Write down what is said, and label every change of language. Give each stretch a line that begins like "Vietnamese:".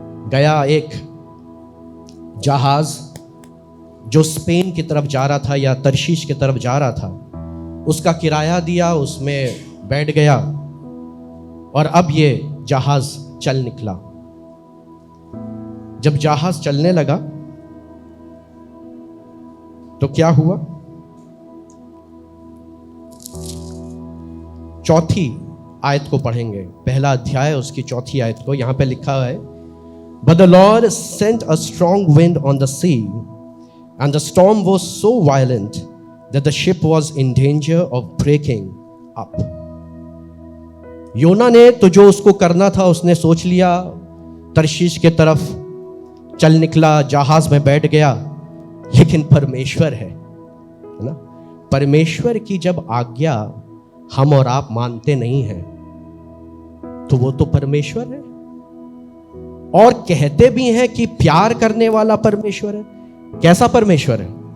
Hindi: गया एक जहाज जो स्पेन की तरफ जा रहा था या तरशीश की तरफ जा रहा था, उसका किराया दिया, उसमें बैठ गया और अब ये जहाज चल निकला। जब जहाज चलने लगा तो क्या हुआ? चौथी आयत को पढ़ेंगे, पहला अध्याय उसकी चौथी आयत को। यहां पे लिखा है,
English: But the Lord sent a strong wind on the sea, and the storm was so violent that the ship was in danger of breaking up.
Hindi: योना ने तो जो उसको करना था उसने सोच लिया, तरशीश के तरफ चल निकला, जहाज में बैठ गया। लेकिन परमेश्वर है ना, परमेश्वर की जब आज्ञा हम और आप मानते नहीं हैं तो वो तो परमेश्वर है, और कहते भी हैं कि प्यार करने वाला परमेश्वर है। कैसा परमेश्वर है?